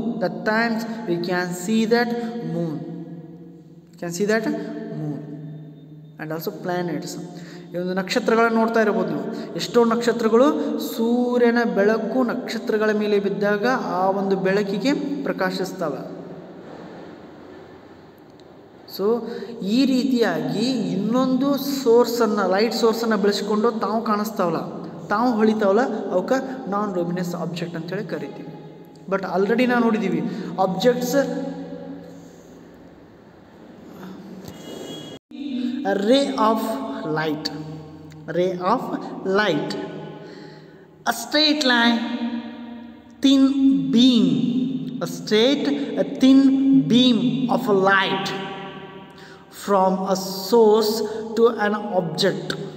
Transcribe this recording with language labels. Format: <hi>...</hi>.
<en>That times we can see that moon. Can see that moon. And also planets.</en> <kn>ಈ ಒಂದು ನಕ್ಷತ್ರಗಳನ್ನು ನೋಡ್ತಾ ಇರಬಹುದು ನೀವು. ಎಷ್ಟೋ ನಕ್ಷತ್ರಗಳು ಸೂರ್ಯನ ಬೆಳಕು ನಕ್ಷತ್ರಗಳ ಮೇಲೆ ಬಿದ್ದಾಗ ಆ ಒಂದು ಬೆಳಕಿಗೆ ಪ್ರಕಾಶಿಸ್ತವೆ. ಸೊ ಈ ರೀತಿಯಾಗಿ ಇನ್ನೊಂದು ಸೋರ್ಸನ್ನು, ಲೈಟ್ ಸೋರ್ಸನ್ನು ಬೆಳೆಸ್ಕೊಂಡು ತಾವು ಕಾಣಿಸ್ತಾವಲ್ಲ, ತಾವು ಹೊಳಿತಾವಲ್ಲ, ಅವಕ್ಕೆ ನಾನ್ ಲುಮಿನಸ್ ಆಬ್ಜೆಕ್ಟ್ ಅಂತೇಳಿ ಕರಿತೀವಿ.</kn> <en>but already</en> <kn>ನಾವು ನೋಡಿದ್ದೀವಿ</kn> <en>Objects a ray of light, ray of light, a straight line, thin beam, a thin beam of light from a source to an object.</en>